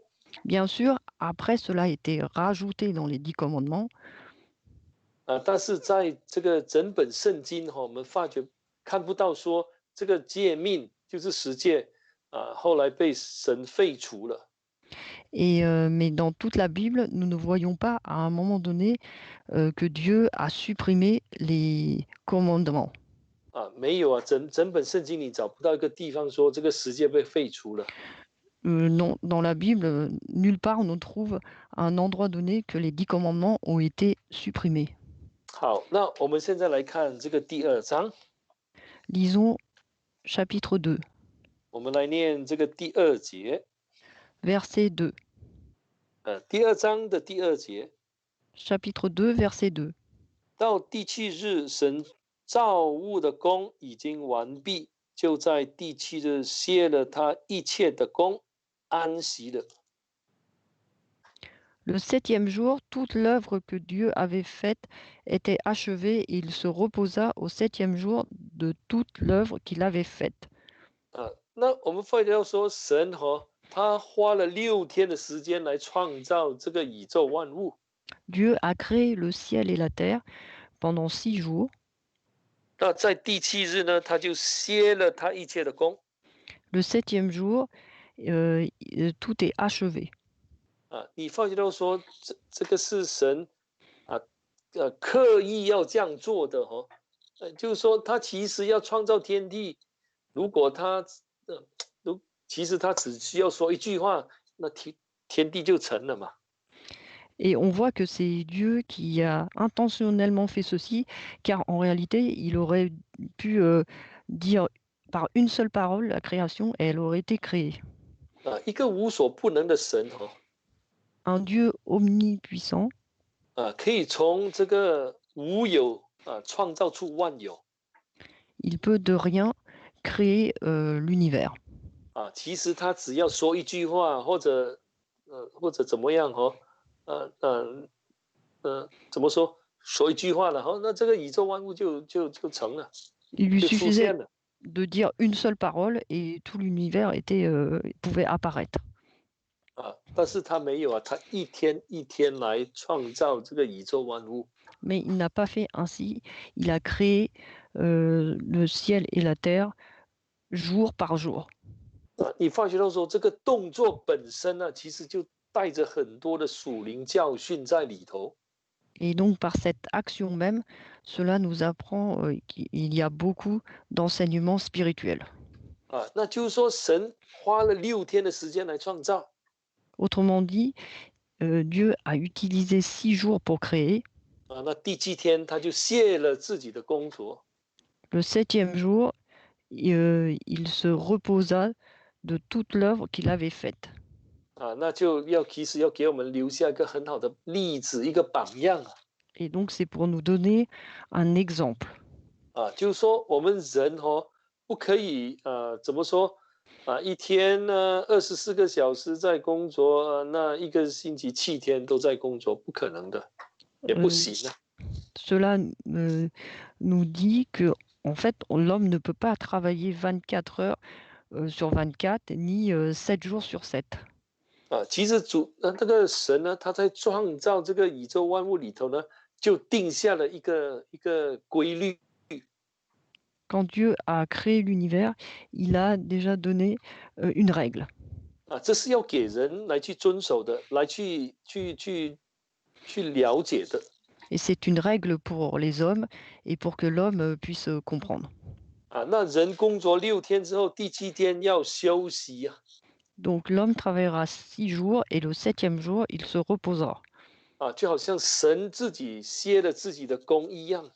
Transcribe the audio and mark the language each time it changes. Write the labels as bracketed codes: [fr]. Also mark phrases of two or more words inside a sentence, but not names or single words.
[fr] Bien sûr, après cela a été rajouté dans les 10 commandements. [zh] 但是在这个整本圣经我们发觉看不到说这个诫命就是十诫后来被神废除了。 [fr] Et mais dans toute la Bible, nous ne voyons pas à un moment donné que Dieu a supprimé les commandements. [zh] 没有啊，整本圣经你找不到一个地方说这个十诫被废除了。 [fr] Non, dans la Bible, nulle part on ne trouve à un endroit donné que les 10 commandements ont été supprimés. [zh] 好，那我们现在来看这个第2章， [fr] Lisons chapitre 2, [zh] 我们来念这个第2节， [fr] verset 2. [zh] 第2章的第2节， [fr] Chapitre 2, verset 2. [zh] 到第7日，神造物的工已经完毕，就在第7日歇了他一切的工，安息了。 [fr] Le 7e jour, toute l'œuvre que Dieu avait faite était achevée et il se reposa au 7e jour de toute l'œuvre qu'il avait faite. [zh] 那我们发觉到说，神他花了6天的时间来创造这个宇宙万物。 [fr] Dieu a créé le ciel et la terre pendant 6 jours. [zh] 那在第7日呢，他就歇了他一切的工。 [fr] Le 7e jour, tout est achevé. [zh] 你发觉到说，这个是神刻意要这样做的就是说他其实要创造天地，如果其实他只需要说一句话，那天地就成了嘛。 [fr] Et on voit que c'est Dieu qui a intentionnellement fait ceci, car en réalité, il aurait pu dire par une seule parole la création et elle aurait été créée. [zh] 一个无所不能的神 [fr] Un Dieu omnipuissant [zh] 可以从这个无有创造出万有。 [fr] il peut de rien créer l'univers. [zh] 其实他只要说一句话，或者怎么样怎么说一句话了那这个宇宙万物就成了， [fr] Il lui [zh] 就出 [fr] suffisait [zh] 现了。 [fr] de dire une seule parole et tout l'univers pouvait apparaître. [zh] 但是他没有他一天一天来创造这个宇宙万物。 [fr] Mais il n'a pas fait ainsi. Il a créé le ciel et la terre jour par jour. [zh] 你发觉到说这个动作本身呢，其实就带着很多的属灵教训在里头。 [fr] Et donc par cette action même, cela nous apprend qu'il y a beaucoup d'enseignements spirituels. [zh] 那就是说神花了6天的时间来创造。 [fr] Autrement dit, Dieu a utilisé 6 jours pour créer. [zh] 那第7天他就卸了自己的工作。 [fr] Le 7e jour, il se reposa de toute l'œuvre qu'il avait faite. [zh] 那就其实要给我们留下一个很好的例子，一个榜样。 [fr] Et donc c'est pour nous donner un exemple. [zh] 就是说我们人不可以怎么说一天呢24个小时在工作，那一个星期7天都在工作，不可能的，也不行。 [fr] Cela nous dit que en fait l'homme ne peut pas travailler 24 heures sur 24 ni 7 jours sur 7. [zh] 其实那个神呢，他在创造这个宇宙万物里头呢，就定下了一个规律。 [fr] Quand Dieu a créé l'univers, il a déjà donné une règle. [zh] 这是要给人来去遵守的，来去了解的。 [fr] Et c'est une règle pour les hommes et pour que l'homme puisse comprendre. [zh] 那人工作6天之后，第7天要休息。 [fr] Donc l'homme travaillera 6 jours et le 7e jour, il se reposera. [zh] 就好像神自己歇了自己的工一样。